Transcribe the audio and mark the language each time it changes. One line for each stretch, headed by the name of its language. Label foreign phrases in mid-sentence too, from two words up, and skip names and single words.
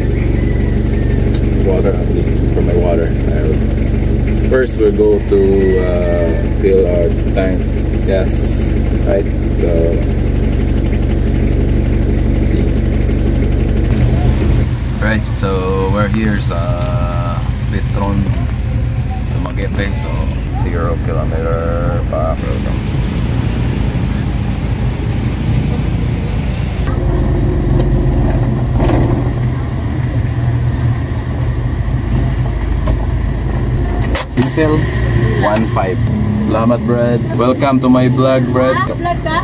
English: Water, I need for my water. First we'll go to fill our tank gas, right? So see. Right, so we're here sa Petron Dumaguete, so 0 kilometer pa. Diesel 1.5.
Cebuano: Salamat, Brad.
English: Welcome to my vlog, Brad.
Cebuano: Vlog ka?